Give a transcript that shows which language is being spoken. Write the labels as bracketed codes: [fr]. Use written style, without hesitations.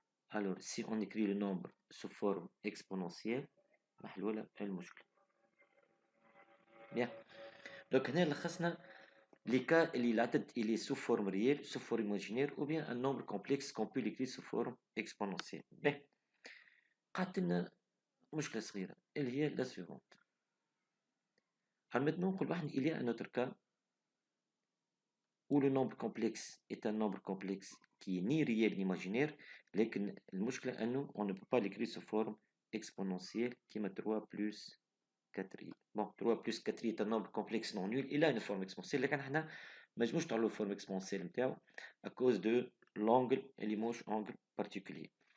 [fr] Alors, si on écrit le nombre sous forme exponentielle, [ar] محلولة المشكلة. [fr] Bien. Donc, [ar] هنا لخصنا [fr] les cas [ar] اللي العدد [fr] il est sous forme réelle, sous forme imaginaire, ou bien un nombre complexe qu'on peut l'écrire sous forme exponentielle. Bien. [ar] قعدت لنا مشكلة صغيرة اللي هي [fr] la suivante. Alors maintenant, il y a un autre cas où le nombre complexe est un nombre complexe qui est ni réel ni imaginaire, mais on ne peut pas l'écrire sous forme exponentielle qui est 3 plus 4i. Bon, 3 plus 4i est un nombre complexe non nul, il a une forme exponentielle, mais on ne peut pas la forme exponentielle à cause de l'angle et l'image angle particulier.